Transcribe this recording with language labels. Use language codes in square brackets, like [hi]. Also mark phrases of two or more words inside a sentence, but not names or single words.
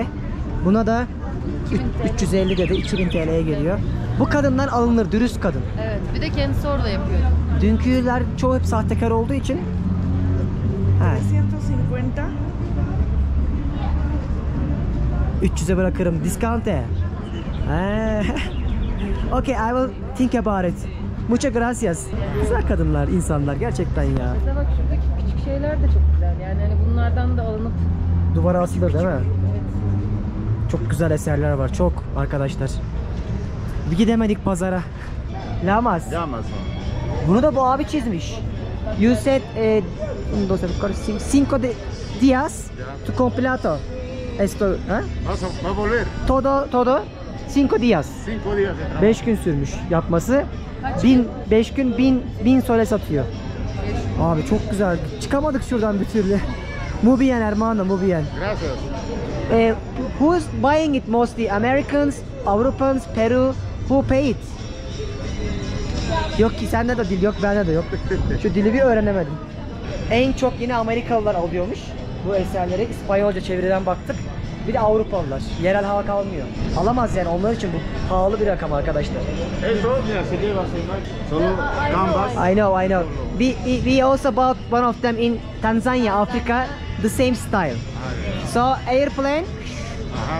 [tr] Buna da 350 dedi, 2000 TL'ye geliyor. Bu kadınlar alınır, dürüst kadın. Evet, bir de kendisi orada yapıyor. Dünküler çoğu hep sahtekar olduğu için. Ha. 300'e bırakırım. Discount'e. [en] Okay, I will think about it. [es] Muchas gracias. [tr] Güzel kadınlar, insanlar gerçekten ya. Mesela bak şuradaki küçük şeyler de çok güzel. Yani hani bunlardan da alınıp Duvara asılır değil mi? Evet. Çok güzel eserler var, çok arkadaşlar. Bir gidemedik pazara. Lamas. Bunu da bu abi çizmiş. [en] You said [es] cinco días [en] to completo. [es] Esto, ha? Va a volver. Todo 5 días. 5 días. [tr] 5 gün sürmüş yapması. 5 gün 1000 sole satıyor. Abi çok güzel. Çıkamadık şuradan bir türlü. [es] Muy bien hermano, muy bien. Gracias. [en] Who's buying it mostly? Americans, Avrupans, Peru? Who pay it? [tr] Yok ki sende de dil yok, bende de yok. Şu dili bir öğrenemedim. En çok yine Amerikalılar alıyormuş bu eserleri. İspanyolca çeviriden baktık. Bir de Avrupalılar. Yerel halk almıyor. Alamaz yani, onlar için bu pahalı bir rakam arkadaşlar. [es] Esto, mira, se lleva solo gambas. [en] I know. We also bought one of them in Tanzania, Africa, the same style. So airplane, [es] Ajá.